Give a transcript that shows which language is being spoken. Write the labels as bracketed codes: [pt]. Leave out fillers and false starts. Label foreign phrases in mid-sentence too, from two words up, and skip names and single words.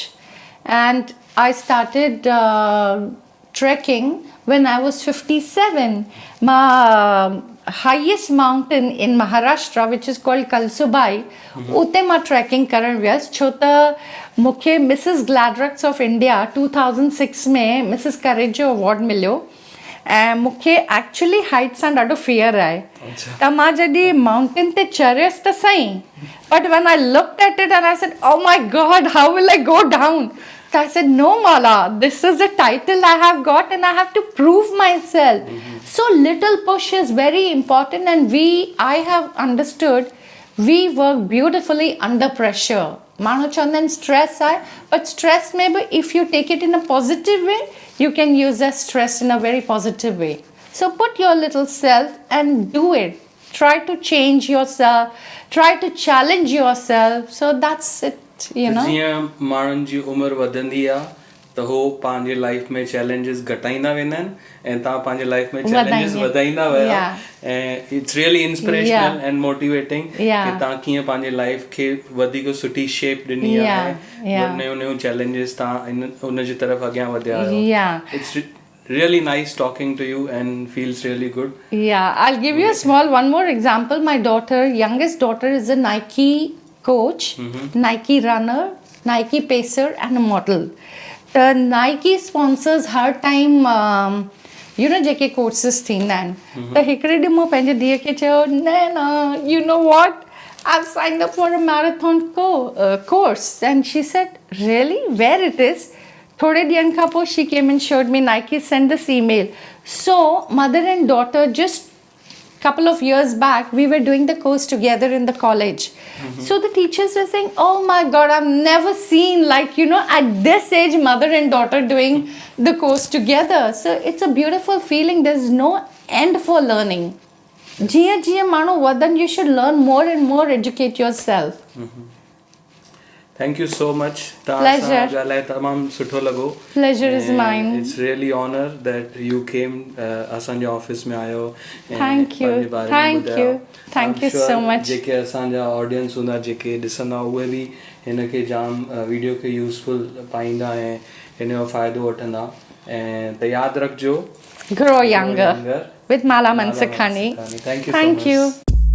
[en] And I started trekking when I was 57. My highest mountain in Maharashtra, which is called Kalsubai, [sd] उते मां ट्रेकिंग करण वियसि. छो त मूंखे मिसिस ग्लैडरक्स ऑफ इंडिया 2006 में मिसिस करेज जो अवॉर्ड मिलियो. ऐं मूंखे एक्चुअली हाइट सां ॾाढो फियर आहे. त मां जॾहिं माउंटेन ते चढ़ियसि त सही, [en] But when I looked at it and I said oh my God, how will I go down? So I said, no, Mala, this is the title I have got and I have to prove myself. So little push is very important, and I have understood, we work beautifully under pressure. Manu Chandan stress hai, but stress maybe if you take it in a positive way, you can use that stress in a very positive way. So put your little self and do it. Try to change yourself, try to challenge yourself. So that's it. You know? [sd] जीअं माण्हुनि जी उमिरि वधंदी आहे त हो पंहिंजे लाइफ में चैलेंजिस घटाईंदा वेंदा आहिनि ऐं तव्हां पंहिंजे लाइफ में चैलेंजिस वधाईंदा विया. ऐं [en] It's really inspirational and motivating [sd] कि तव्हां कीअं पंहिंजे लाइफ खे वधीक सुठी शेप ॾिनी आहे. नयूं चैलेंजिस तव्हां उन जी तरफ़ अॻियां वधिया आहियो. [en] इट्स really nice talking to you and feels really good. Yeah, I'll give you one more example. My youngest daughter is a Nike coach, Nike runner, Nike pacer and a model. The Nike sponsors her time, [sd] जेके courses थींदा आहिनि. त हिकिड़े ॾींहुं मूं पंहिंजे धीअ खे चयो, न [en] you know what, I've signed up for a marathon course. And she said, really? Where it is? [sd] थोड़े ॾींहंनि खां पोइ [en] she came and showed me. Nike sent this email. So mother and daughter, just couple of years back, we were doing the course together in the college. So the teachers were saying, oh my God, I've never seen at this age mother and daughter doing the course together. So it's a beautiful feeling. There's no end for learning. [sd] जीअं माण्हू वधनि, [en] you should learn more and more, educate yourself. Thank you so much. Pleasure. [sd] तमामु सुठो लॻो. [en] Pleasure is mine. It's really honor that you came. [sd] असांजे ऑफिस में आयो. [en] Thank you. Thank you. Thank you so much. [sd] जेके असांजा ऑडियंस हूंदा, जेके ॾिसंदा, उहे बि हिन खे जाम वीडियो खे यूज़फुल पाईंदा ऐं हिन जो फ़ाइदो वठंदा. ऐं त यादि रखिजो. [en] Grow younger with Mala Mansakhani. Thank you so much.